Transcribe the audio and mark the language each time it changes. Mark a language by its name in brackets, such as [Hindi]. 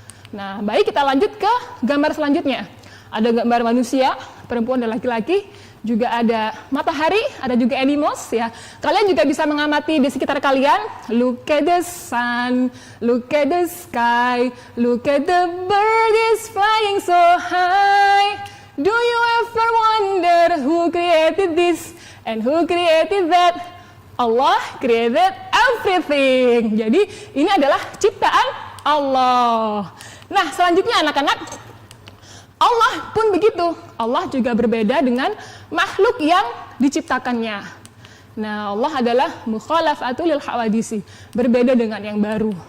[Indonesian] Nah, baik, kita lanjut ke gambar selanjutnya. Ada gambar manusia, perempuan dan laki-laki, juga ada matahari, ada juga animals ya. Kalian juga bisa mengamati di sekitar kalian. [English] Look at the sun, look at the sky, look at the bird is flying so high. Do you ever wonder who created this and who created that? Allah created everything. [Indonesian] Jadi ini adalah ciptaan Allah. Nah, selanjutnya anak-anak, Allah pun begitu. Allah juga berbeda dengan makhluk yang diciptakannya. Nah, Allah adalah mukhalafatul lil hawadisi, berbeda dengan yang baru.